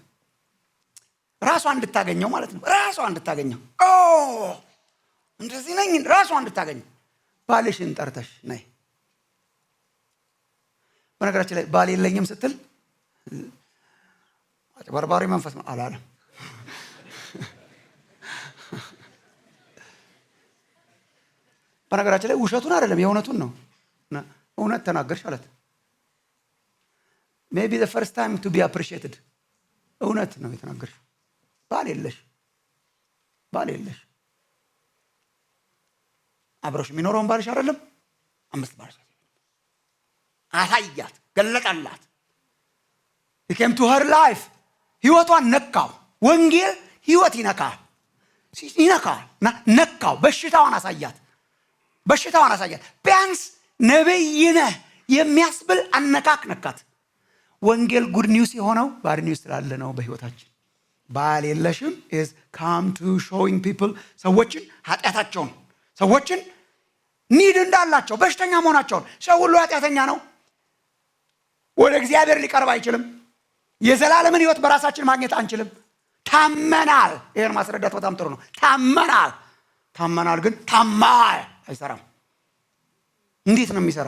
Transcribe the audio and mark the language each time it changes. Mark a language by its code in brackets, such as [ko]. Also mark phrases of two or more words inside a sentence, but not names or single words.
[am] ራሷ እንድታገኘው ማለት ነው። ራሷ እንድታገኘው እንደዚህ ነኝ ራሷ እንድታገኘው። ባልሽን ጠርተሽ ነይ። በነገራችን ላይ ባል የለኝም ስትል አጭበርባሪ መንፈስ ነው አላለም። በነገራችን ላይ ውሸቱን አይደለም የእውነቱን ነው። እውነት ተናገርሽ አለት። [en] maybe the first time to be appreciated [am] እውነት ነው የተናገርሽ። ባል የለሽ አብሮሽ የሚኖረውን ባልሽ አይደለም። 5 ባልሽ አሳያት፣ ገለጠላት። [en] he came to her life። [am] ህይወቷን ነካው። ወንጌል ህይወት ይነካል እና ነካው። በሽታዋን አሳያት። ቢያንስ ነብይ ነህ የሚያስብል አነካክ ነካት። ወንጌል [en] good news [am] የሆነው [en] bad news [am] ስላለ ነው በህይወታችን። ባል የለሽም [en] is come to showing people [am] ሰዎችን ኃጢአታቸውን፣ ሰዎችን ኒድ እንዳላቸው፣ በሽተኛ መሆናቸውን። ሰው ሁሉ ኃጢአተኛ ነው። ወደ እግዚአብሔር ሊቀርብ አይችልም። የዘላለምን ህይወት በራሳችን ማግኘት አንችልም። ታመናል። ይሄን ማስረዳት በጣም ጥሩ ነው። ታመናል ግን ታማኝ አይሰራም። እንዴት ነው የሚሰራው?